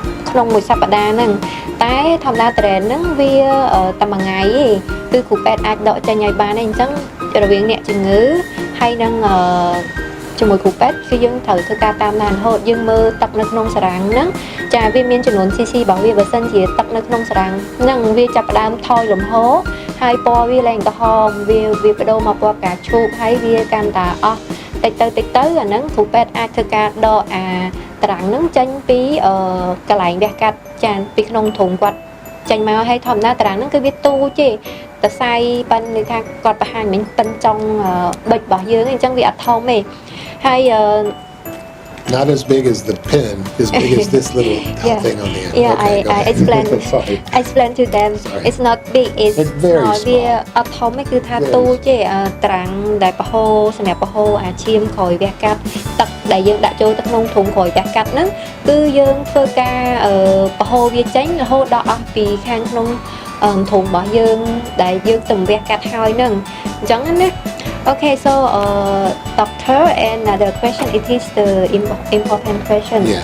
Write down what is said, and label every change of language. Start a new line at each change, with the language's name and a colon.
Khmer: ក្នុងមួយសប្តាហ៍ហ្នឹងតែធម្មតា drain ហ្នឹងវាតែមួយថ្ងៃទេគឺគ្រូពេទ្យអាចដកចេញឲ្យបានទេអញ្ចឹងរវាងអ្នកជំងឺហើយនឹងជាមួយគ្រូពេទ្យគឺយើងត្រូវធ្វើការតាមដានរហូតយើងមើលទឹកនៅក្នុងសារ៉ាំងហ្នឹងចាវាមានចំនួន cc របស់វាបើសិនជាទឹកនៅក្នុងសារ៉ាំងហ្នឹងវាចាប់ផ្ដើមថយលំហូរហើយពណ៌វាឡើងក្រហមវាបដូរមកពណ៌ផ្កាឈូកហើយវាកាន់តែអស់តិចទៅអាហ្នឹងគ្រូពេទ្យអាចធ្វើការដកអាត្រាំងហ្នឹងចេញពី កន្លែងវះកាត់ចាពីក្នុងធុងគាត់ចេញមកហើយធម្មតាត្រាំងហ្នឹងគឺវាទូចទេតែសៃប៉ិនន័យថាគាត់បង្ហាញមិញប៉ិនចុងប៊ិចរបស់យើងអញ្ចឹងវាអត់ធំទេហើយ
English: Not as big as the pen, as big as this little thing on the end. Yeah, okay, I explain to them. Sorry. It's not big. It's very small.
Khmer: វាអត់ធំទេគឺថាទូចទេត្រាំងដែលបហូរសម្រាប់បហូរអាឈាមក្រោយវះកាត់ទឹកដែលយើងដាក់ចូលទៅក្នុងធុងក្រោយវះកាត់ហ្នឹងគឺយើងធ្វើការបហូរវាចេញរហូតដល់អស់ពីខាងក្នុងធុងរបស់យើងដែលយើងទៅវះកាត់ហើយហ្នឹងអញ្ចឹងណា
English: Okay, so doctor, and another question, it is the important question.